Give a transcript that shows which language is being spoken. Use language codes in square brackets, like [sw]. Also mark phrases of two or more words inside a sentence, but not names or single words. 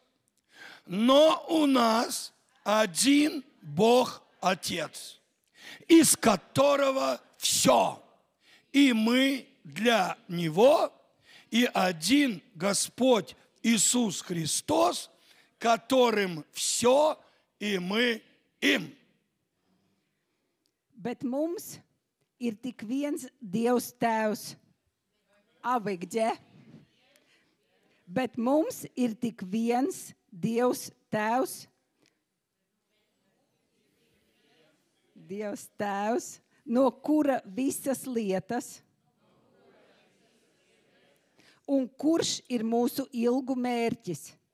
[ru] Но у нас один Бог Отец, из которого все, и мы для Него, и один Господь Иисус Христос, которым все, и мы им. [lv] Bet mums ir tik viens Dievs tēvs. Avigģē. Bet mums ir tik viens Dievs tēvs. Dievs tēvs, no kura visas lietas, un kurš ir mūsu ilgu mērķis.